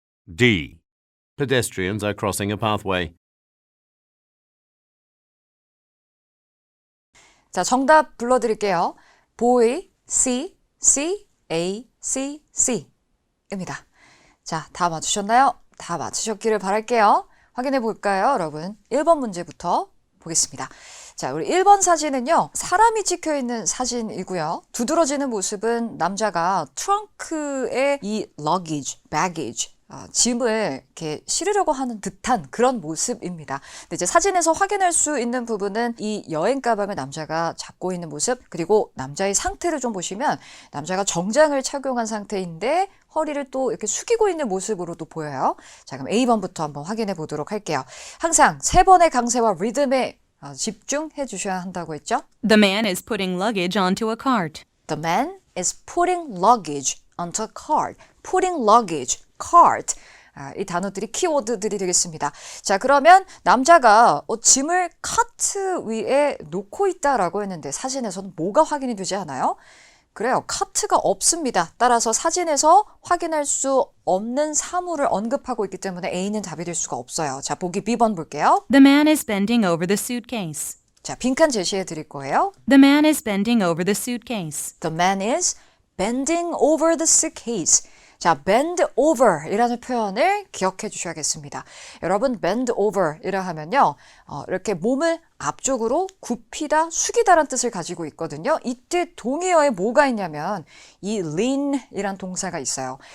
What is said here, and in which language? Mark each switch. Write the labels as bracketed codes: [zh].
[en] D. Pedestrians are crossing a pathway. [ko] 자, 정답 불러드릴게요. boy, C, C, A, C, C 입니다. 자, 다 맞추셨나요? 다 맞추셨기를 바랄게요. 확인해 볼까요, 여러분? 1번 문제부터 보겠습니다. 자, 우리 1번 사진은요, 사람이 찍혀 있는 사진이고요. 두드러지는 모습은 남자가 트렁크에 이 luggage, baggage, 짐을 이렇게 실으려고 하는 듯한 그런 모습입니다. 근데 이제 사진에서 확인할 수 있는 부분은 이 여행 가방을 남자가 잡고 있는 모습, 그리고 남자의 상태를 좀 보시면 남자가 정장을 착용한 상태인데 허리를 또 이렇게 숙이고 있는 모습으로도 보여요. 자, 그럼 A번부터 한번 확인해 보도록 할게요. 항상 3번의 강세와 리듬에 집중해 주셔야 한다고 했죠? [en] The man is putting luggage onto a cart. The man is putting luggage onto a cart. Putting luggage, cart. [ko] 이 단어들이 키워드들이 되겠습니다. 자, 그러면 남자가 짐을 카트 위에 놓고 있다라고 했는데 사진에서는 뭐가 확인이 되지 않아요? 그래요. 카트가 없습니다. 따라서 사진에서 확인할 수 없는 사물을 언급하고 있기 때문에 A는 답이 될 수가 없어요. 자, 보기 B번 볼게요. [en] The man is bending over the suitcase. [ko] 자, 빈칸 제시해 드릴 거예요. [en] The man is bending over the suitcase. The man is bending over the suitcase. [ko] 자, bend over 이라는 표현을 기억해 주셔야겠습니다. 여러분, bend over 이라 하면요, 이렇게 몸을 앞쪽으로 굽히다, 숙이다라는 뜻을 가지고 있거든요. 이때 동의어에 뭐가 있냐면 이 lean 이란 동사가 있어요.